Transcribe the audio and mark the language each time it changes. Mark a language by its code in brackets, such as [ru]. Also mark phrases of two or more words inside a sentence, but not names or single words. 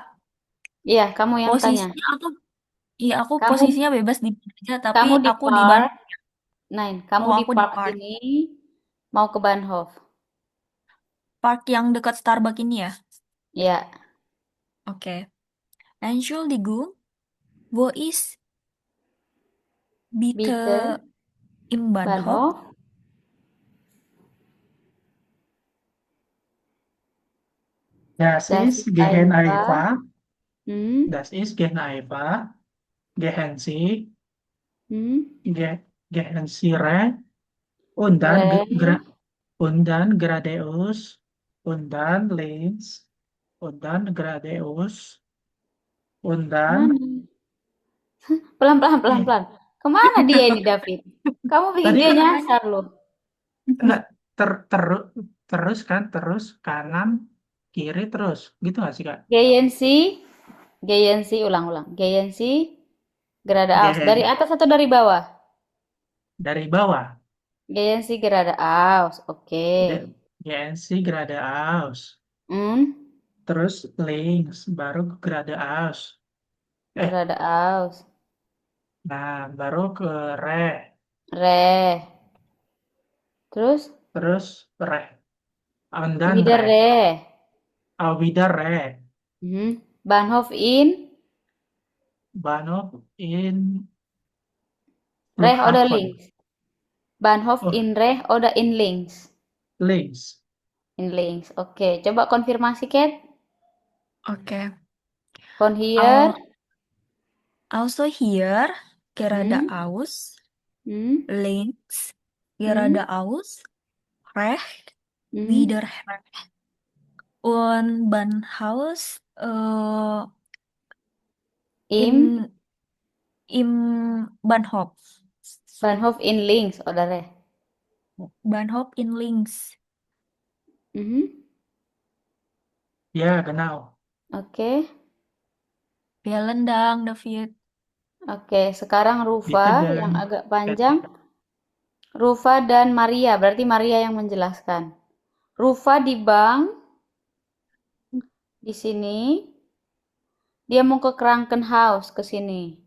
[id] Iya, kamu yang tanya. posisinya aku Kamu posisinya bebas di mana aja, tapi kamu di aku di park, kamu oh di aku di park park, sini mau ke Bahnhof. park yang dekat Starbucks ini ya. Ya, Oke. [de] Entschuldigung, wo ist bitte bitte im Bahnhof? Bahnhof. Das Das ist ist gehen einfach. einfach. Hmm, Das ist gehen einfach. Gehen Sie. hmm, Gehen Sie rechts. Und dann, re, und dann geradeaus. Und dann links. Und dann geradeaus. Und dann. [id] mana? Pelan, pelan, pelan, Eh, pelan. Kemana dia ini, David? Kamu bikin tadi dia kan nyasar loh. enggak terus kan terus kanan kiri terus gitu nggak sih Kak? [de] Gehen Sie, gehen Sie, ulang-ulang. Gehen Sie, geradeaus. [id] Dari [de] Gehen [id] atas atau dari bawah? dari bawah. [de] Gehen Sie geradeaus. Oke. GNC geradeaus. Hmm, [id] Terus links baru geradeaus. Eh, [de] geradeaus. [id] nah baru ke re. Re. Terus, Terus re. [en] And then [de] wieder re. Re. Wieder re. Hmm. Bahnhof in Bahnhof in Reh oder Flughafen. links? Bahnhof Oh, in Reh oder in links? links. In links. [id] Oke, coba konfirmasi, Kat. Oke. [de] Von hier. Al- Also here, Hmm, geradeaus, hmm, links, hmm, geradeaus, rechts, hmm. wieder rechts. Und Bahnhaus Im in im Bahnhof. Bahnhof in links oder Reh? Bahnhof in links. Mhm. Ya, genau. Oke. Vielen Dank, David. [id] Oke, sekarang [de] Bitte [id] Rufa yang dan agak panjang. Rufa dan Maria, berarti Maria yang menjelaskan. Rufa di bank di sini. Dia mau ke Krankenhaus ke sini.